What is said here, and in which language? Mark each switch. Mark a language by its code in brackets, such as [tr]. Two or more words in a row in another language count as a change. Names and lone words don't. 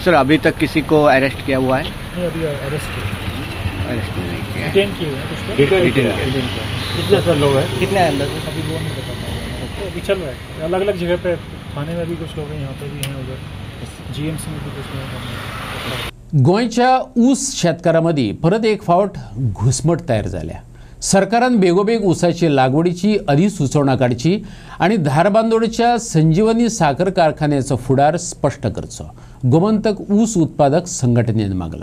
[hi] सर अभी तक किसी को अरेस्ट किया हुआ है? नहीं अभी अरेस्ट नहीं किया, डिटेन किए हैं कुछ लोग। डिटेन किया। कितने सर लोग हैं? कितने हैं अंदर? अभी वो नहीं बता पाऊंगा। अभी चल रहा है अलग अलग जगह पे थाने में भी कुछ लोग हैं यहाँ पे भी हैं उधर जीएमसी में भी कुछ लोग हैं। [kok] गोंयच्या ऊस शेतकारांमदी परत एक फावट घुसमट तयार जाल्या। सरकारान बेगोबेग ऊसाची लागवडीची अधिसूचना काडची आणि धारबांदोडच्या संजीवनी साखर कारखान्याचो फुडार स्पष्ट करचो गोमंतक ऊस उत्पादक संघटनेन मागला।